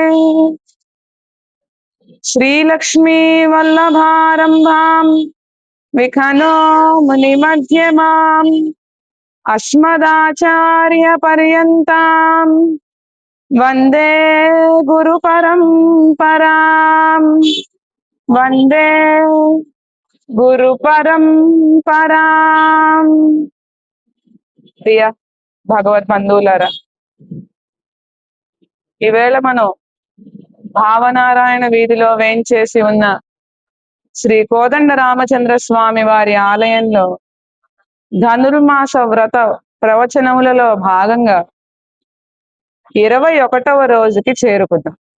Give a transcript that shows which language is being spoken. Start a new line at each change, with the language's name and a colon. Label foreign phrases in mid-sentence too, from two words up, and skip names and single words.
Sanskrit: श्रीलक्ष्मी वल्लभारम्भां विखनो मुनिमध्यमाम् अस्मदाचार्यपर्यन्तां वन्दे गुरुपरम्पराम्। वन्दे गुरुपरम्पराम्।
Telugu: ప్రియ భగవద్బంధువులారా, ఈవేళ మనం భావనారాయణ వీధిలో వేంచేసి ఉన్న శ్రీ కోదండ రామచంద్ర స్వామి వారి ఆలయంలో ధనుర్మాస వ్రత ప్రవచనములలో భాగంగా 21వ రోజుకి చేరుకున్నాం.